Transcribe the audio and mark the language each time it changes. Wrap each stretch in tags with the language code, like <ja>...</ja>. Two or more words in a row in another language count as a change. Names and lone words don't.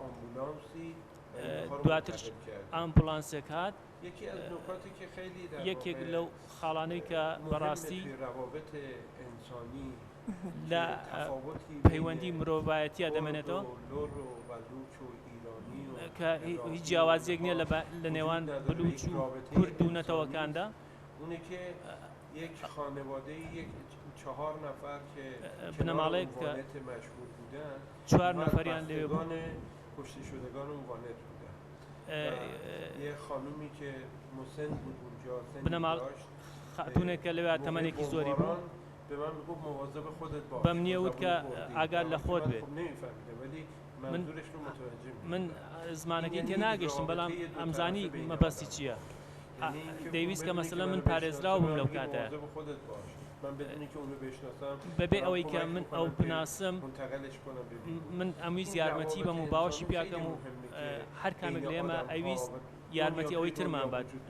<ckb>دواتر ئامبولانسێک هات یەکێک لەو خاڵانەی کە بەڕاستی لە پەیوەندی مرۆڤایەتیە دەمێنێتەوە کە هیچ جیاوازیەک نییە لە نێوان بلوچ و کورد و نەتەوەکاندا بنەماڵەیەک کە 4 نەفەریان لێ بوو</ckb> <fa>کشته شدگان وانت بودن یه خانومی که مسن بود اونجا</fa> <ckb>بنەماڵ خاتونێک کە لەوێ تەمەنێکی زۆری بوو</ckb> <fa>به من میگفت مواظب خودت باش</fa> <ckb>بەم نییە وت کە ئاگاد لە خۆت بێت من زمانەکەی تێ ناگەشتم بەڵام ئەمزانی مەبەستی چییە دەیویست کە مەسەلەن من پارێزراو بووم لەو کاتە بەبێ ئەوەی کە من ئەو بناسم من ئەمویست یارمەتی بەم و باوەشی پیاکەم و هەر کامێک لە ئێمە ئەویست یارمەتی ئەوەی ترمان بات</ckb>